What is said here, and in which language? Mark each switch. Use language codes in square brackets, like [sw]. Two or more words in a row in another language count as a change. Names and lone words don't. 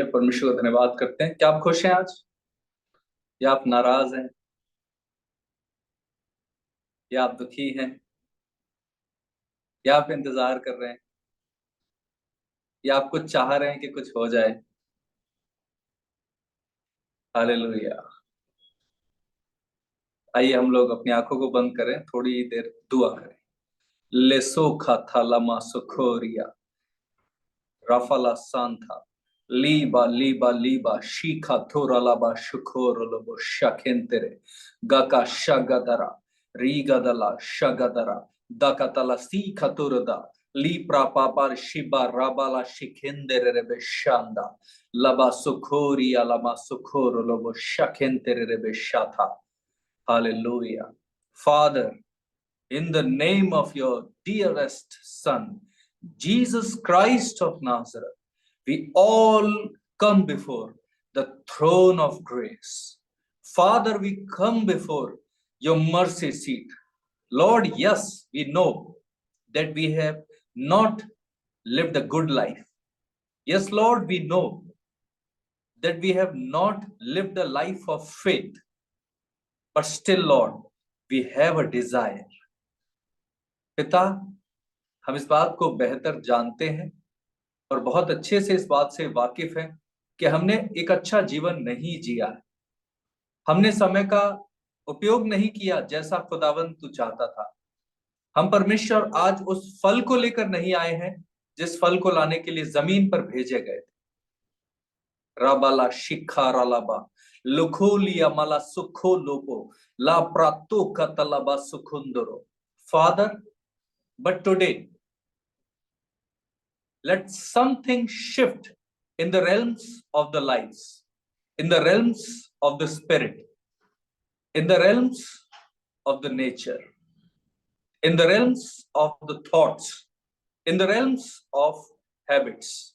[hi] परमेश्वर का धन्यवाद करते हैं। क्या आप खुश हैं आज, या आप नाराज हैं, या आप दुखी हैं, या आप इंतजार कर रहे हैं, या आप कुछ चाह रहे हैं कि कुछ हो जाए? हालेलुया। आइए हम लोग अपनी आंखों को बंद करें, थोड़ी देर दुआ करें। लेसो खाता लमा सुखोरिया राफाला सांथा लीबा लीबा लीबा शीखा थोरा लाबा शुखोर लोबो शकेंतेरे गाका शगदरा रीगदला शगदरा दाकतला सीखा तुरदा ली प्रापापार शिबा राबाला शिखेंदेरे रे बेशांदा लबा सुखोरिया लमा सुखोर लोबो शकेंतेरे रे बेशाथा। [en] Hallelujah. Father, in the name of your dearest Son, Jesus Christ of Nazareth, we all come before the throne of grace. Father, we come before your mercy seat. Lord, yes, we know that we have not lived a good life. Yes, Lord, we know that we have not lived a life of faith. But still, Lord, we have a desire. [hi] पिता, हम इस बात को बेहतर जानते हैं और बहुत अच्छे से इस बात से वाकिफ हैं कि हमने एक अच्छा जीवन नहीं जिया है। हमने समय का उपयोग नहीं किया जैसा खुदावंद तू चाहता था। हम परमेश्वर आज उस फल को लेकर नहीं आए हैं जिस फल को लाने के लिए जमीन पर भेजे गए थे। राबाला शिखा रालाबा लुखोलिया माला सुखो लोपो ला प्रातो कतलाबा सुखुंदरो। [en] Father, but today, let something shift in the realms of the lives, in the realms of the spirit, in the realms of the nature, in the realms of the thoughts, in the realms of habits.